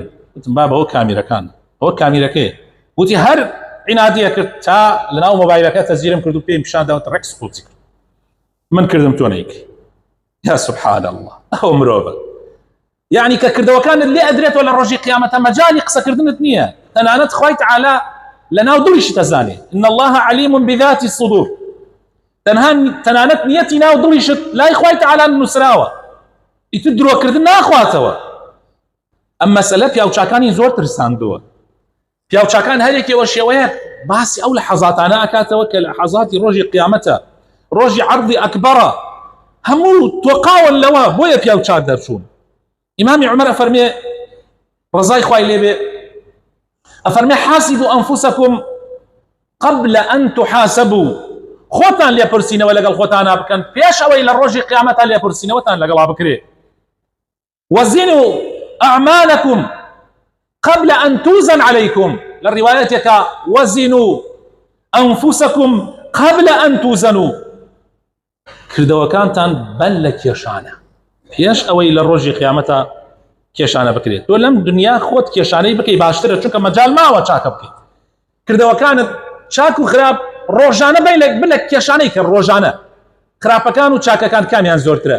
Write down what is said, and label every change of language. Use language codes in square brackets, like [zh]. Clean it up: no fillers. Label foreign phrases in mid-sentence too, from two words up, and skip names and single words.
[ckb] وتم بابە ئەوە کامیرەکان ئەوە کامیرەکەیە. وتی هەر عینادیە کرد تا لەناو مۆبایلەکە تەزیرم کرد و پێم پیشانداوە ڕێکس قوڵچی کرد من کردم تۆ نەیکەی. [ar] یا سبحان الله [ckb] ئەوە مرۆڤە یعنی کە کردەوەکانت لێ ئەدرێتەوە لە ڕۆژی قیامەتە مەجالی قسەکردنت نییە. تەنانەت خوای تعالی لەناو دڵیشی دەزانێ [ar] إن الله عليم بذات الصدور. [ckb] تەنانەت نیەتی ناو دڵیشت لای خوای تعالی نووسراوە ئیتر درۆکردن ناخواتەوە. ئەم مەسەلە پیاوچاکانی زۆر ترساندووە. پیاوچاکان هەرێکەوە شێوەیە باسی ئەو لە حەزاتانە ئەکاتەوە کە لە حەزاتی ڕۆژی قیامەتە ڕۆژی عەرضی ئەکبەرە هەموو تۆقاون لەوە بۆیە پیاوچاک دەرچوون. ئیمامی عومەر ئەفەرمێ ڕزای خوای لێبێ ئەفەرمێ [ar] حاسبوا أنفسكم قبل أن تحاسبوا. [ckb] خۆتان لێپرسینەوە لەگەڵ خۆتانە بکەن پێش ئەوەی لە ڕۆژی قیامەتە لێپرسینەوەتان لەگەڵا بکرێ. [ar] وزنوا أعمالكم قبل أن توزن عليكم. للرواية وزنوا أنفسكم قبل أن توزنوا. [ckb] کردەوەکانتان بەل لە کێشانە پێش ئەوەی لە ڕۆژی قیامەتە کێشانە بکرێت. تۆ لەم دنیا خۆت کێشانەی بکەی باشترە چونکە مەجال ماوە چاکە بکەیت. کردەوەکانت چاک و خراپ ڕۆژانە بلە کێشانەی کە ڕۆژانە خراپەکان و چاکەکان کامیان زۆرترە.